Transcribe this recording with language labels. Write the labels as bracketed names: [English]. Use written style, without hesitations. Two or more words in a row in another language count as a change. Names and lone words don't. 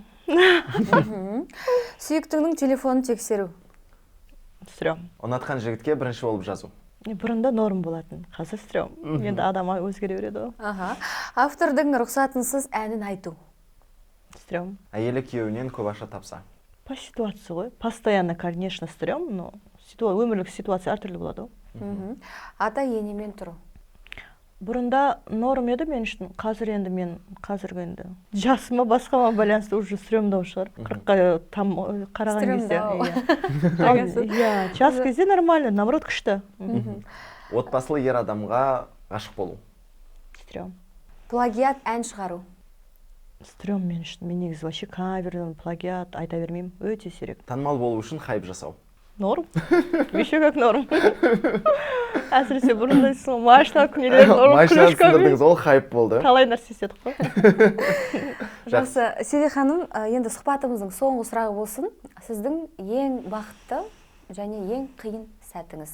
[Kazakh] Сүйіктіңнің телефонын тексеру. Стрём. Ұнатқан жігітке бірінші болып жазу. Бұрында норм болатын, қазір стрём. Енді адам өзгере береді ғой. Автордың рұқсатынсыз әнін айту. Стрём. Әйелі күйеуінен көп ақша тапса. [Russian] По ситуации ғой. Постоянно, конечно, стрём, но [Kazakh] өмірлік ситуация әртүрлі болады ғой. Ата енемен тұру. Бұрында норм еді мен үшін, қазір енді мен қазіргі енді жасыма басқама байланысты уже стрёмдау шығар. 40-қа қараған кезде. Иә, жас кезде [Russian] нормально, наоборот [Kazakh] күшті. Отбасылы ер адамға ғашық болу. Стрём. Плагиат ән шығару. Стрём мен үшін. Мен негізі вообще кавер, плагиат айта бермеймін, өте сирек. Танымал болу үшін хайп жасау. [Russian] Норм. Еще как норм. [Kazakh] Әсіресе бұрында машина күнелер норм. Машина сындырдыңыз, ол хайп болды. Талай нәрсе істедік қой. Жақсы, Сиви ханым, енді сұхбатымыздың соңғы сұрағы болсын. Сіздің ең бақытты және ең қиын сәтіңіз?